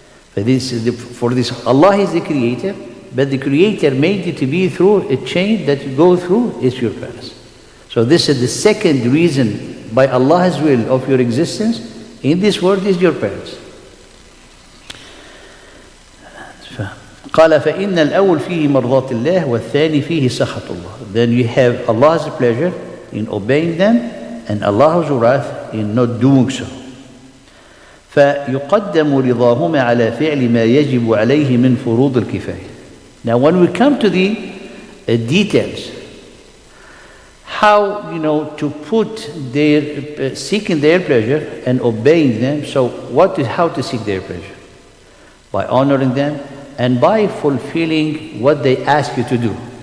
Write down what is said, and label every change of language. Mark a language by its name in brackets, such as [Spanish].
[English] For this, Allah is the creator, but the creator made you to be through a chain that you go through is your parents. So this is the second reason by Allah's will of your existence in this world is your parents. [Arabic] قال فإن الأول فيه مرضاة الله والثاني فيه سخط الله. [English] Then you have Allah's pleasure in obeying them and Allah's wrath in not doing so. [Arabic] فيقدم رضاهما على فعل ما يجب عليه من فروض الكفاية. [English] Now when we come to the details, how to put their seeking their pleasure and obeying them. So how to seek their pleasure? By honoring them and by fulfilling what they ask you to do.